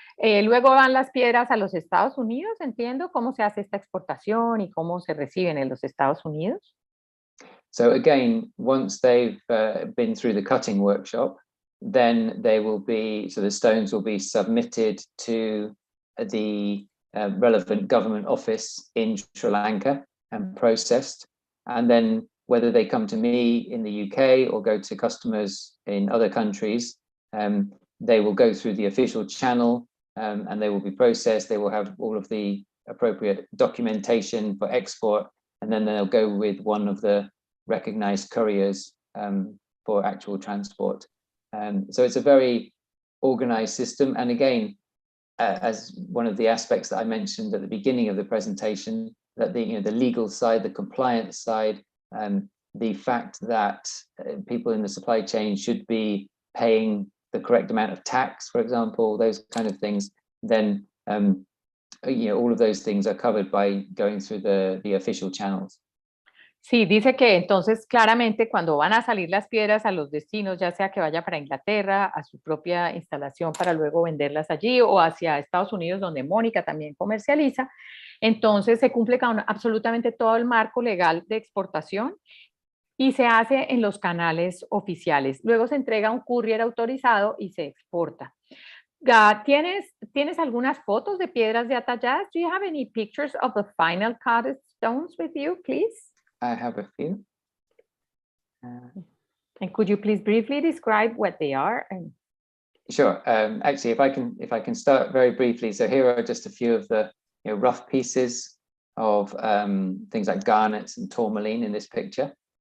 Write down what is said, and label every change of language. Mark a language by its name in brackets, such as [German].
[Spanish] Luego van las piedras a los Estados Unidos, entiendo cómo se hace esta exportación y cómo se reciben en los Estados Unidos. [English] So again, once they've been through the cutting workshop, then they will be, so the stones will be submitted to the relevant government office in Sri Lanka and processed. And then whether they come to me in the UK or go to customers in other countries, they will go through the official channel and they will be processed. They will have all of the appropriate documentation for export, and then they'll go with one of the recognized couriers for actual transport. So it's a very organized system. And again, as one of the aspects that I mentioned at the beginning of the presentation, that the legal side, the compliance side, the fact that people in the supply chain should be paying the correct amount of tax, for example, those kind of things, then all of those things are covered by going through the official channels. [Spanish] Sí, dice que entonces claramente cuando van a salir las piedras a los destinos, ya sea que vaya para Inglaterra, a su propia instalación para luego venderlas allí o hacia Estados Unidos donde Mónica también comercializa, entonces se cumple con absolutamente todo el marco legal de exportación y se hace en los canales oficiales. Luego se entrega a un courier autorizado y se exporta. ¿Tienes algunas fotos de piedras ya talladas? [English] Do you have any pictures of the final cut stones with you, please? I have a few. And could you please briefly describe what they are? Sure. Actually, if I can start very briefly. So here are just a few of the rough pieces of things like garnets and tourmaline in this picture.